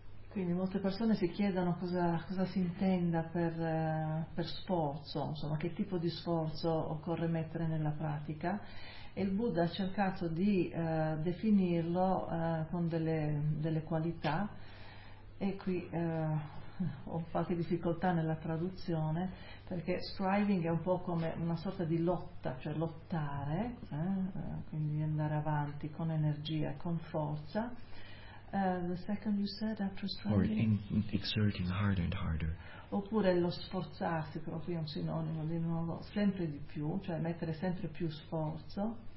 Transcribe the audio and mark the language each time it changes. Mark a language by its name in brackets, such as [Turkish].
[Italian] Quindi molte persone si chiedono cosa si intenda per sforzo, insomma che tipo di sforzo occorre mettere nella pratica, e il Buddha ha cercato di definirlo con delle qualità, e qui ho qualche difficoltà nella traduzione, perché striving è un po' come una sorta di lotta, cioè lottare, quindi andare avanti con energia, con forza. [English] The second you said, after striving, or exerting harder and harder, [Italian] oppure lo sforzarsi, proprio un sinonimo di nuovo, sempre di più, cioè mettere sempre più sforzo.